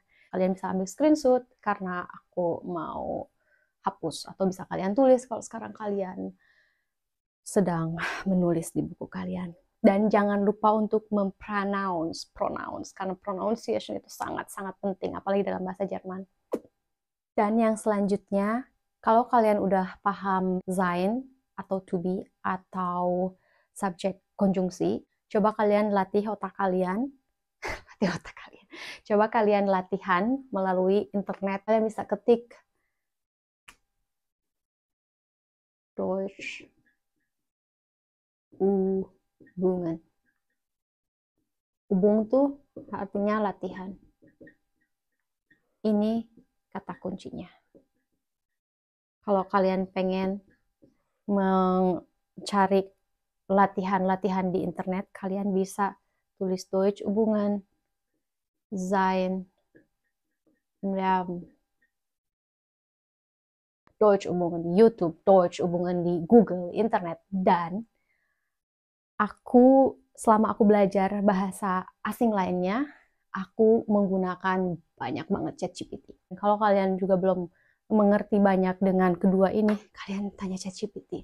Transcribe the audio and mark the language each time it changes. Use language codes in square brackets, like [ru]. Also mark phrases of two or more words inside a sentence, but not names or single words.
[id] Kalian bisa ambil screenshot karena aku mau hapus, atau bisa kalian tulis kalau sekarang kalian sedang menulis di buku kalian. Dan jangan lupa untuk mempronounce, karena pronunciation itu sangat-sangat penting, apalagi dalam bahasa Jerman. Dan yang selanjutnya, kalau kalian udah paham sein atau [en] to be [id] atau subjek konjungsi, coba kalian latih otak kalian, Coba kalian latihan melalui internet. Kalian bisa ketik [de] Deutsch Übungen. [id] Übung tuh artinya latihan. Ini kata kuncinya. Kalau kalian pengen mencari latihan-latihan di internet, kalian bisa tulis [de] Deutsch Übungen, sein, Deutsch Übungen [id] di YouTube, [de] Deutsch Übungen [id] di Google, internet. Dan selama aku belajar bahasa asing lainnya, aku menggunakan banyak banget ChatGPT. Kalau kalian juga belum mengerti banyak dengan kedua ini, kalian tanya ChatGPT.